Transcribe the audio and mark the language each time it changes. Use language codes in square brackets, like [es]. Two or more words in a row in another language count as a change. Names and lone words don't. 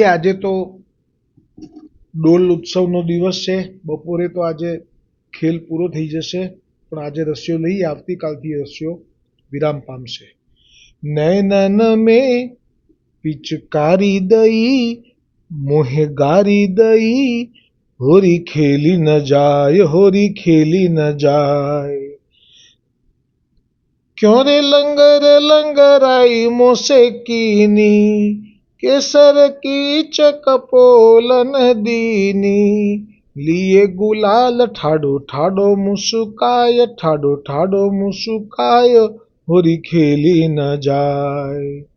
[gu] આજે તો ડોલ ઉત્સવનો દિવસ છે, બપોરે તો આજે ખેલ પૂરો થઈ જશે પણ આજે રસીઓ લઈએ, આવતીકાલથી રસીઓ વિરામ પામશે। [hi] नैनन में पिचकारी दई मोहे गारी दई, होरी खेली न जाय, होरी खेली न जाय। क्यों रे लंगर लंगराई मोसे कीनी, केसर की चकपोलन दीनी। लिए गुलाल ठाडो ठाडो मुस्काय, ठाडो ठाडो मुस्काय, होरी खेली न जाय।